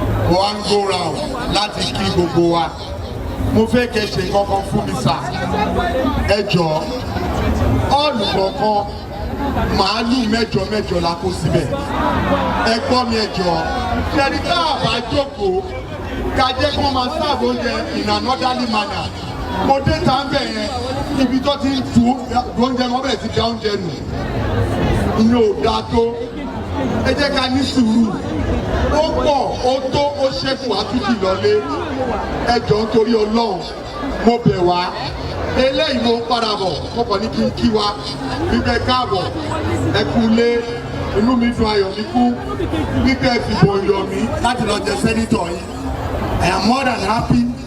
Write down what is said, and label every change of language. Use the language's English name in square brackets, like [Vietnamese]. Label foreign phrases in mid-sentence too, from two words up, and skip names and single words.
[Yoruba] Mo wá ń [English] go round [Yoruba] láti kí gbogbo wa. Mo fẹ́ kẹ́ ṣe nǹkan kan fún mi, sir. Ẹ jọ̀ọ́, hall kọ̀ọ̀kan, màálù mẹ́jọ mẹ́jọ la kó síbẹ̀. Ẹ gbọ́ mi, ẹ jọ̀ọ́. Ṣé ẹni tá a bá jókòó, ká jẹ́ kó máa serve oúnjẹ [English] in an orderly manner? [Yoruba] Mo dé ta ń bẹ̀ yẹn, ibi tó ti ń tu oúnjẹ, wọ́n bẹ̀rẹ̀ sí da oúnjẹ nù. Ìyẹn ò dáa tó. Ẹ jẹ́ ká ní sùúrù. Ó pọ̀, ó tó, ó ṣẹ́kù, á tún jì lọlé. Ẹ jọ̀ọ́, nítorí Ọlọ́run, mo bẹ̀ wá. Eléyìí mo ń padà bọ̀, mo kàn ní kí n kí wa. Wípé káàbọ̀, ẹ kú ilé, inú mi dùn, ayọ̀ mi kú. Wípé ẹ fìbò yọ̀ mí láti lọ jẹ sẹ́nitọ̀ yìí. [English] I am more than happy.